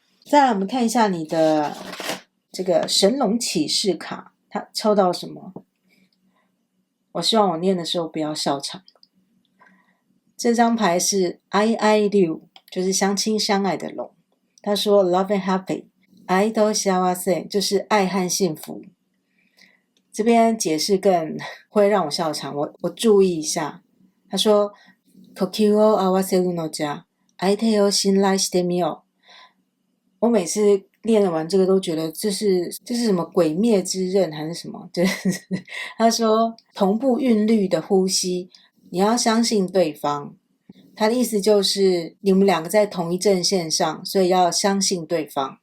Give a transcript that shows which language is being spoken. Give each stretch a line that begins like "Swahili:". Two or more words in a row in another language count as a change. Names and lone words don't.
Chinese: 再来我们看一下你的这个神龙启示卡，它抽到什么？我希望我念的时候不要笑场。这张牌是 II 就是相亲相爱的龙。他说
English: Love and Happy
Japanese: 愛と幸せ
Chinese: 就是愛和幸福。这边解释更会让我笑场，我注意一下。他说
Japanese: 呼吸を合わせるのじゃ相手を信頼してみよう。
Chinese: 我每次练完这个都觉得这是什么鬼灭之刃还是什么，就是他说同步韵律的呼吸，你要相信对方。他的意思就是你们两个在同一阵线上，所以要相信对方。